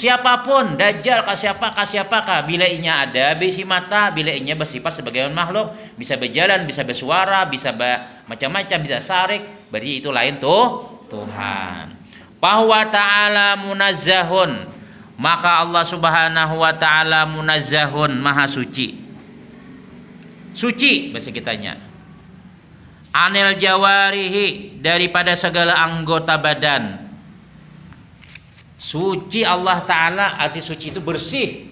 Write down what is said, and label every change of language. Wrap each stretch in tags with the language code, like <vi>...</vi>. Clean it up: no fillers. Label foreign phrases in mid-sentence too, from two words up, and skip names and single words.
<bjn>Siapapun Dajjal siapakah bila inya ada bisi mata, bila inya bersifat sebagai makhluk, bisa berjalan, bisa bersuara, bisa macam-macam, bisa sarik, berarti itu lain tuh Tuhan.</bjn> <ar>Bahwa تعالى منزه, maka الله سبحانه وتعالى منزه,</ar> <id>maha suci. Suci bahasa kitanya.</id> <ar>عن الجوارح,</ar> <id>daripada segala anggota badan. Suci Allah Ta'ala, arti suci itu bersih.</id>